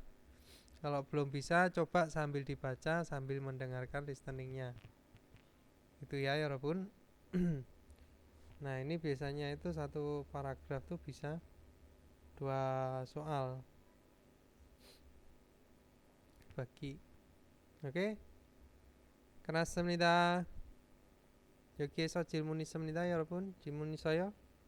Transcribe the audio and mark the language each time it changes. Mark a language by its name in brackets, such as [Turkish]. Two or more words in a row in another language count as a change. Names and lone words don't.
[Indonesian] Kalau belum bisa, coba sambil dibaca, sambil mendengarkan listeningnya. Itu ya, walaupun. Nah, ini biasanya itu satu paragraf tuh bisa 2 soal bagi. [Korean] 오케이? 끝났습니다. 여기에서 질문 있습니다, 여러분. 질문 있어요?